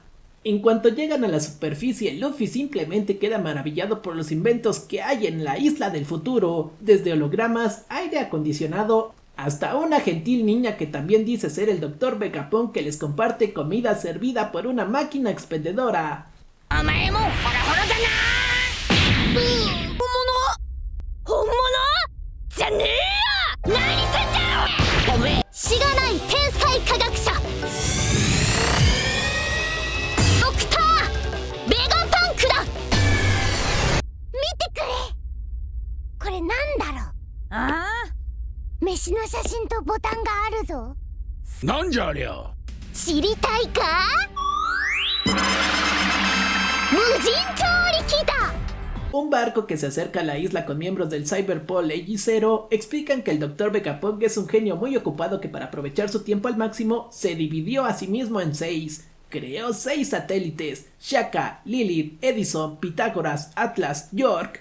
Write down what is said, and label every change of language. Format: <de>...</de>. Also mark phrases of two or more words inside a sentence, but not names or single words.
<es>En cuanto llegan a la superficie, Luffy simplemente queda maravillado por los inventos que hay en la isla del futuro, desde hologramas, aire acondicionado, hasta una gentil niña que también dice ser el Dr. Vegapunk que les comparte comida servida por una máquina expendedora.</es> <ja>お前もホラホラだな本物じゃねえよ何すんだよおめえしがない天才科学者ドクター・ベガパンクだ見てくれこれなんだろうあ飯の写真とボタンがあるぞなんじゃありゃ知りたいか無人調理器だ</ja> <es>Un barco que se acerca a la isla con miembros del Cyberpol AG0 explican que el Dr. Vegapunk es un genio muy ocupado que para aprovechar su tiempo al máximo se dividió a sí mismo en 6. Creó 6 satélites: Shaka, Lilith, Edison, Pitágoras, Atlas, York.</es>